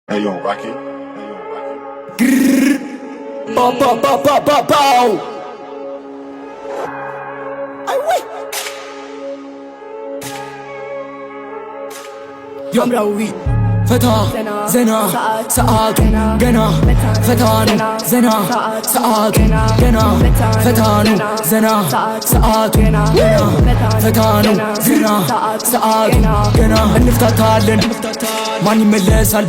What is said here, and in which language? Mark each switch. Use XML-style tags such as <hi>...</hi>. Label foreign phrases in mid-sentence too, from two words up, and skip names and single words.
<en>Hey yo, Rocky. Hey yo, Rocky. Grrr. Bow, bow, bow, bow, bow, bow. Ay, wait. Hamraoui.</en> <am>ፈታ ዘና ሰዓቱ ገና ፈታ ነው ዘና ሰዓቱ ገና ፈታ ነው ዘና ሰዓቱ ገና ፈታ ነው ዘና ሰዓቱ ገና እንፍታታለን ማን ይመለሳል</am>